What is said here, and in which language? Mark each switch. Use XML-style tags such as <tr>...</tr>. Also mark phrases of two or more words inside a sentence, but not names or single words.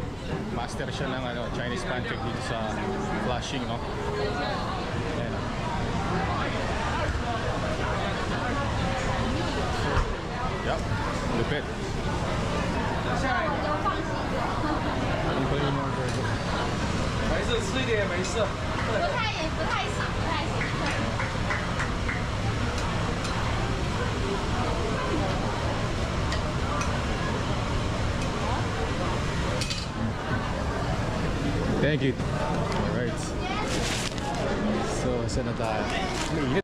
<tl>Master siya ng</tl> <en>Chinese pancake</en> <tl>dito sa Flushing, no? Ayan. Yup. Lupit. Ano pa yung order ko?</tl> <zh>没事，吃一点也没事。不太行。</zh> <en>Thank you. Alright. So,</en> <tl>saan na tayo? Mainit.</tl>